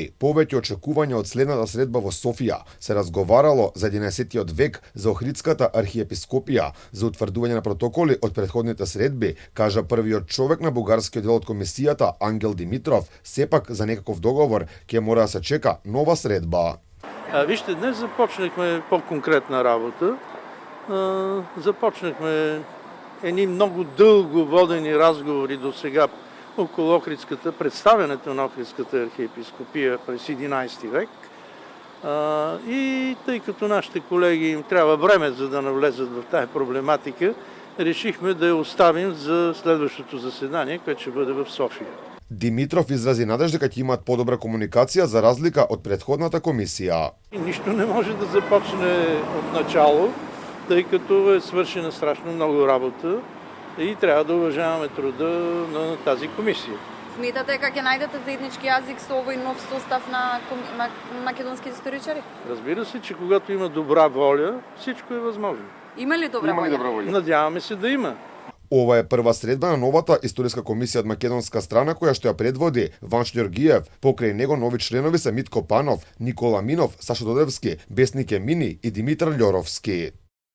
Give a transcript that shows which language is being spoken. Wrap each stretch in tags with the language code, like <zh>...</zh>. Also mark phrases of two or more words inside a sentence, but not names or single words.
<mk>Повеќе очекувања од следната средба во Софија. Се разговарало за 11 век за Охридската архиепископија, за утврдување на протоколи од претходните средби, кажа првиот човек на бугарскиот дел од комисијата Ангел Димитров. Сепак за некаков договор ќе мора да се чека нова средба.</mk> <bg>Вижте, днес започнахме по-конкретна работа. Започнахме едни много дълго водени разговори до сега около Охридската, представянето на Охридската архиепископия през 11 век. И тъй като нашите колеги им трябва време за да навлезат в тая проблематика, решихме да я оставим за следващото заседание, което ще бъде в София.</bg> <mk>Димитров изрази надеж дека ќе имаат подобра комуникација за разлика од претходната комисија.</mk> <bg>Нищо не може да започне от начало, тъй като е свършена страшно много работа и трябва да уважаваме труда на тази комисия.</bg> <mk>Сметате дека ќе најдете заеднички јазик со овој нов состав на македонските историчари?</mk> <bg>Разбира се, че когато има добра воля, всичко е възможно.</bg> <mk>Има ли добра воля?</mk> <bg>Надяваме се да има.</bg> <mk>Ова е прва средба на новата историска комисија од македонска страна која што ја предводи Ванчо Ѓоргиев. Покрај него нови членови се Митко Панов, Никола Минов, Сашо Додевски, Бесник Емини и Димитар Љоровски.</mk>